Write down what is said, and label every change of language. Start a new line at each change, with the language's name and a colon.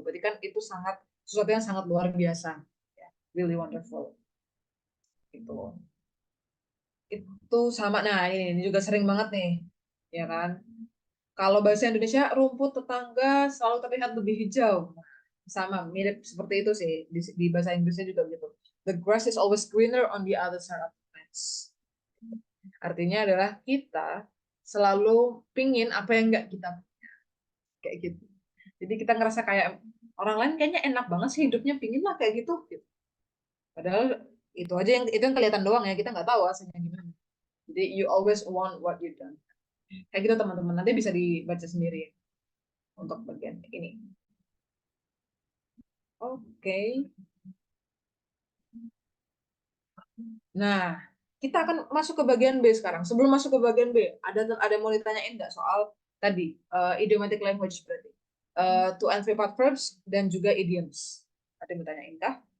Indonesian: Berarti kan itu sesuatu yang sangat luar biasa. Ya,
English: really wonderful.
Indonesian: Gitu. Itu sama, nah ini juga sering banget nih, ya kan? Kalau bahasa Indonesia, rumput tetangga selalu terlihat lebih hijau. Sama, mirip seperti itu sih di bahasa Inggrisnya juga gitu.
English: The grass is always greener on the other side of the fence.
Indonesian: Artinya adalah kita selalu pingin apa yang nggak kita punya, kayak gitu. Jadi kita ngerasa kayak orang lain kayaknya enak banget sih hidupnya, pingin lah kayak gitu. Padahal itu aja yang kelihatan doang ya, kita nggak tahu hasilnya gimana. Jadi
English: you always want what you don't.
Indonesian: Kayak gitu teman-teman, nanti bisa dibaca sendiri untuk bagian ini. Oke. Nah, kita akan masuk ke bagian B sekarang. Sebelum masuk ke bagian B, ada mau ditanyain nggak soal tadi idiomatic language berarti to and three part verbs dan juga idioms. Ada yang ditanyain kah?